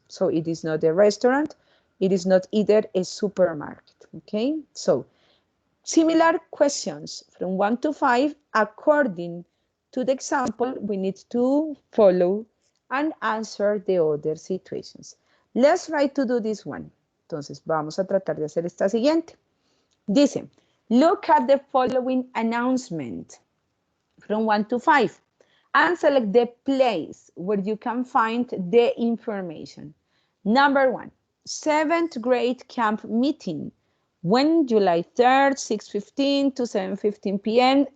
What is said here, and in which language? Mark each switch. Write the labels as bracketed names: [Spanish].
[English] So it is not a restaurant. It is not either a supermarket. Okay. So similar questions from 1 to 5, according to the example, we need to follow and answer the other situations. Let's try to do this one. [Spanish] Entonces, vamos a tratar de hacer esta siguiente. [English] Dice, look at the following announcement from 1 to 5 and select the place where you can find the information. Number 1, 7th grade camp meeting. When July 3rd, 6:15 to 7:15 p.m.